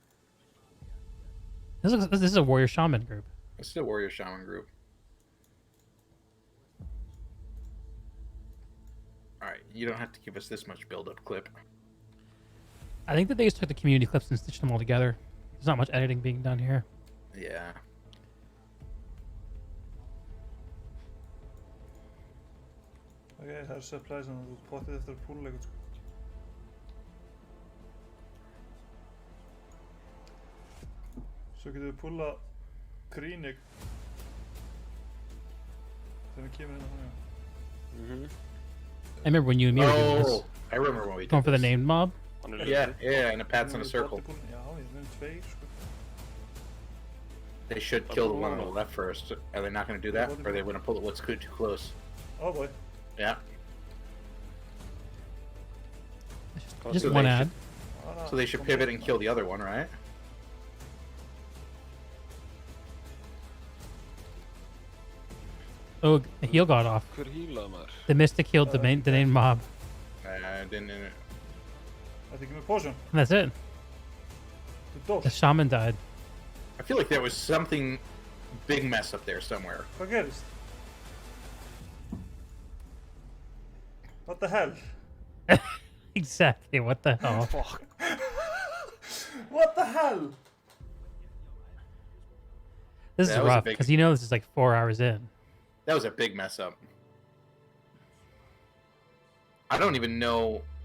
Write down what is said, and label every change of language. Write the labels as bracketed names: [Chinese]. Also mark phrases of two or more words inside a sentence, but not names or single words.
[English] This is a warrior shaman group. This is a warrior shaman group. All right, you don't have to give us this much build-up clip. I think that they just took the community clips and stitched them all together. There's not much editing being done here. Yeah. [Icelandic] Ok, það er supplies en þú potið eftir að púla eitthvað sko. Svo getur við púla Krínig þegar við kemur inn á þannig. [English] I remember when you and me were doing this. I remember when we did Going for the this. named mob. Yeah, and it pats in a circle. [Icelandic] Já, ég veit tveir sko. [English] They should kill the one on the left first. Are they not going to do that? Or are they going to pull it what's too close? Oh boy. Yeah. Just So one they ad. So they should pivot and kill the other one, right? Oh, the heal got off. [Icelandic] Hver heala maður? [English] The Mystic healed the named mob. Didn't. I think I'm a potion. And that's it. The The shaman died. I feel like there was something big mess up there somewhere. [Icelandic] Hvað gerist? [English] What the hell? Exactly. What the hell? Fuck. What the hell? This is That was a rough big- because you know this is like 4 hours in. That was a big mess up. I don't even know.